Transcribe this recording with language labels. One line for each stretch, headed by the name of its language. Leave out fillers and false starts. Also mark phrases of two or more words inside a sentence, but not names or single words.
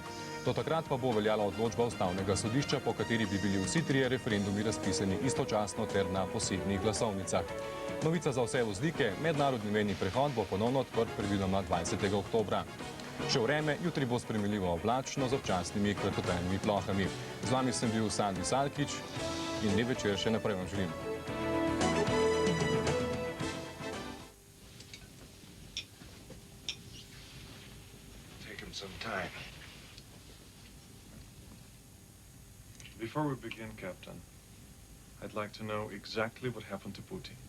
Slovenian: Do takrat pa bo veljala odločba Ustavnega sodišča, po kateri bi bili vsi trije referendumi razpisani istočasno ter na posebnih glasovnicah. Novica za vse voznike, mednarodni mejni prehod bo ponovno odprt predvidoma 20. oktobra. Še vreme, jutri bo spremenljivo oblačno z občasnimi kratkotrajnimi plohami. Z vami sem bil Sandi Salkič in lep večer še naprej vam želim.
English: Taken some time. Before we begin, Captain, I'd like to know exactly what happened to Booty.